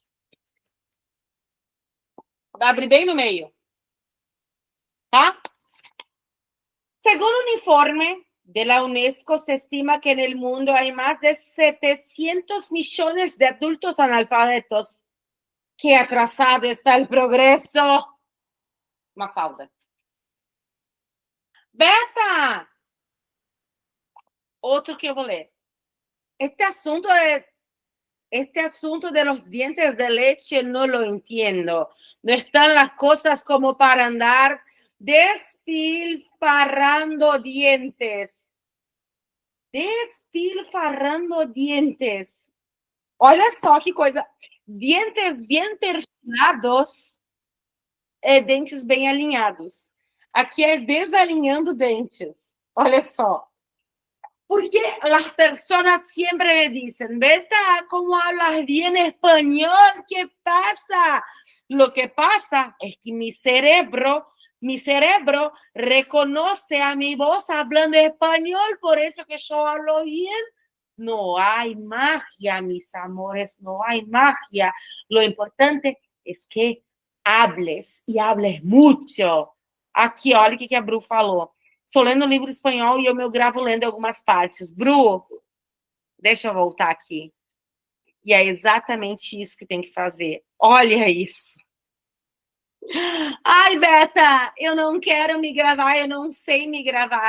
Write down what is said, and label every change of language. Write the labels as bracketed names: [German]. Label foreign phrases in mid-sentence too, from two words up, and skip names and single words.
[Portuguese] Abre bem no meio, tá? [Spanish] Según un informe de la UNESCO, se estima que en el mundo hay más de 700 millones de adultos analfabetos. Qué atrasado está el progreso. Mafalda. Beta! [Portuguese] Outro que eu vou ler. [Spanish] Este asunto de los dientes de leche no lo entiendo. No están las cosas como para andar despilfarrando dientes. Despilfarrando dientes. [Portuguese] Olha só que coisa. Dientes bem perfilados dentes bem alinhados. Aqui é desalinhando dentes. Olha só. [Spanish] Porque las personas siempre me dicen, Berta, ¿cómo hablas bien español? ¿Qué pasa? Lo que pasa es que mi cerebro reconoce a mi voz hablando español, por eso que yo hablo bien. No hay magia, mis amores, no hay magia. Lo importante es que hables e hables muito. [Portuguese] Aqui, olha o que a Bru falou. Estou lendo um livro espanhol e eu gravo lendo algumas partes. Bru, deixa eu voltar aqui. E é exatamente isso que tem que fazer. Olha isso. Ai, Beta, eu não quero me gravar, eu não sei me gravar.